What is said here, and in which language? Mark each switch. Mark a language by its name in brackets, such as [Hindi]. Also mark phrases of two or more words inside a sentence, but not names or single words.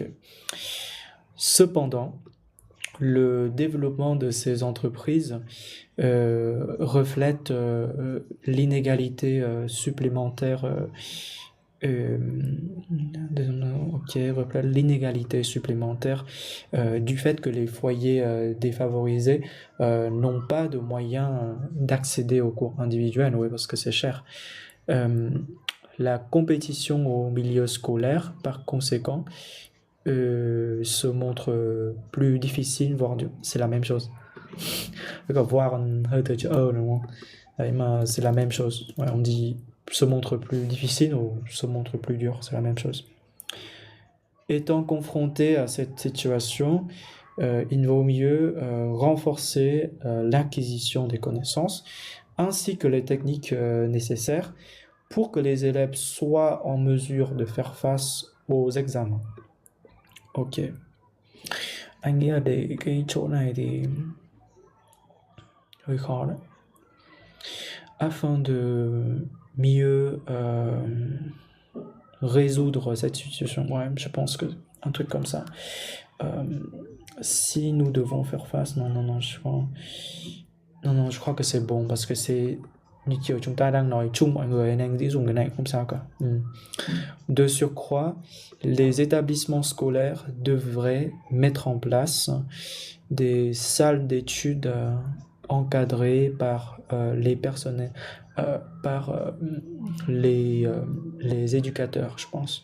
[French] Cependant, le développement de ces entreprises reflète l'inégalité supplémentaire du fait que les foyers défavorisés n'ont pas de moyens d'accéder aux cours individuels, oui, parce que c'est cher. La compétition au milieu scolaire, par conséquent, se montre plus difficile, voire c'est la même chose. [Vietnamese] Voir hơi từ chữ đúng không? Đấy mà [French] c'est la même chose. Ouais, on dit se montre plus difficile ou se montre plus dur, c'est la même chose. Étant confronté à cette situation, il vaut mieux renforcer l'acquisition des connaissances ainsi que les techniques nécessaires pour que les élèves soient en mesure de faire face aux examens. Ok. [Vietnamese] Anh nghĩ là để cái chỗ này thì hơi khó đấy. [French] Afin de mieux résoudre cette situation, ouais, je pense que un truc comme ça. Si nous devons faire face, non, je crois que c'est [Vietnamese] bon parce que c'est như kiểu chúng ta đang nói chung mọi người nên anh dĩ dùng cái này không sao cả. [French] De surcroît, les établissements scolaires devraient mettre en place des salles d'études encadrées par les personnels, par les éducateurs, je pense.